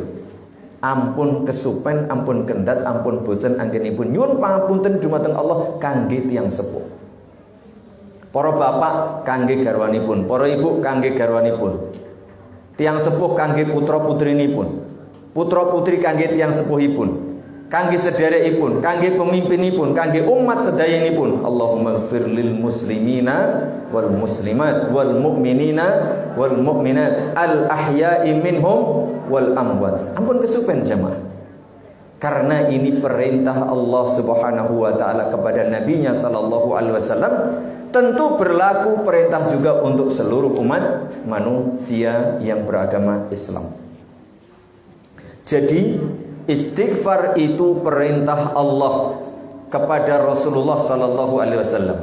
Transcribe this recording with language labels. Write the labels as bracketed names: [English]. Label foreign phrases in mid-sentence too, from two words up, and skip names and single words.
[Javanese] Ampun kesupen, ampun kendhat, ampun bosen anggenipun nyuwun pangapunten dumateng Allah kangge tiyang sepuh. Para bapak kangge garwanipun, para ibu kangge garwanipun. Tiyang sepuh kangge putra putrinipun. Putra putri kangge tiyang sepuhipun. Kangge sederekipun, kangge pemimpinipun, kangge umat sedayanipun. [Arabic] اللهم اغفر للمسلمين والمسلمات والمؤمنين والمؤمنات الأحياء منهم والأموات. [Javanese] Ampun kesupen jemaah. [Indonesian] Karena ini perintah Allah [Arabic] سبحانه وتعالى [Indonesian] kepada nabinya [Arabic] صلى الله عليه وسلم, [Indonesian] tentu berlaku perintah juga untuk seluruh umat manusia yang beragama Islam. Jadi istighfar itu perintah Allah kepada Rasulullah [Arabic] صلى الله عليه وسلم.